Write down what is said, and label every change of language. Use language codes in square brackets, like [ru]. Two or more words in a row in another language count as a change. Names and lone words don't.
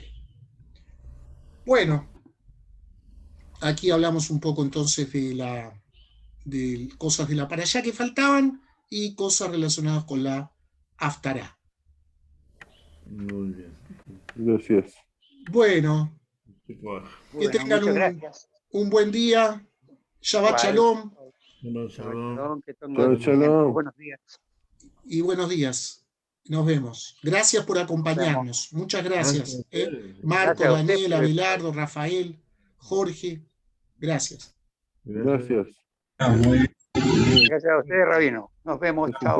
[es] Bueno, aquí hablamos un poco entonces de cosas de la parashá que faltaban y cosas relacionadas con la Haftará. Muy bien. Gracias. Bueno, que tengan un buen día. [he] שבת שלום. [es] Shalom. Que tengan Shalom. buenos días. Y buenos días. Nos vemos. Gracias por acompañarnos. Muchas gracias. Marco, Gracias a usted Daniel, por- Abelardo, Rafael, Jorge. Gracias. Gracias. Gracias. Gracias a usted, Rabino. Nos vemos. Chao.